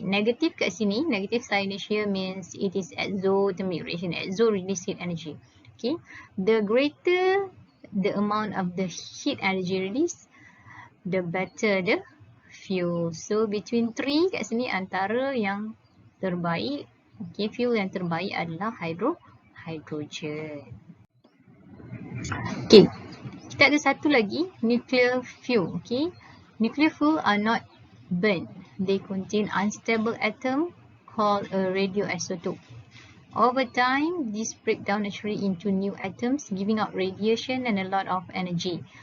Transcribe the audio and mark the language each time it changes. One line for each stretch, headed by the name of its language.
English: Negative
Malay: kat sini,
English: negative signage here means it is exothermic reaction, exo release heat energy. Okay, the greater the amount of the heat energy release, the better the fuel. So between
Malay: 3 kat sini antara yang terbaik. Okay, fuel yang terbaik adalah hydrogen. Okay, kita ada satu lagi, nuclear fuel.
English: Okay, nuclear fuel are not burnt. They contain unstable atom called a radioisotope. Over time, these break down naturally into new atoms, giving out radiation and a lot of energy.